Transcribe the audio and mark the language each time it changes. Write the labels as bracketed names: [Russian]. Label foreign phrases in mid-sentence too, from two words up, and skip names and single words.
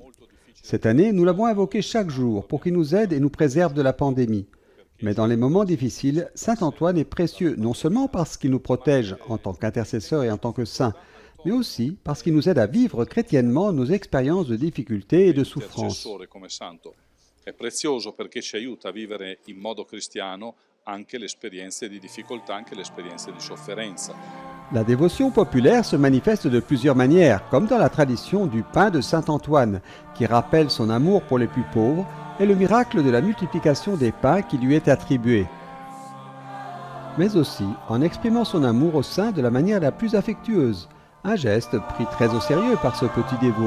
[French] Cette année, nous l'avons invoqué chaque jour pour qu'il nous aide et nous préserve de la pandémie. Mais dans les moments difficiles, saint Antoine est précieux non seulement parce qu'il nous protège en tant qu'intercesseur et en tant que saint, mais aussi parce qu'il nous aide à vivre chrétiennement nos expériences de difficultés et de souffrance. [Italian] È prezioso perché ci aiuta a vivere in modo cristiano anche le esperienze di difficoltà, anche le esperienze di sofferenza. [French] La dévotion populaire se manifeste de plusieurs manières, comme dans la tradition du pain de saint Antoine, qui rappelle son amour pour les plus pauvres, et le miracle de la multiplication des pains qui lui est attribué. Mais aussi en exprimant son amour au saint de la manière la plus affectueuse, un geste pris très au sérieux par ce petit dévot.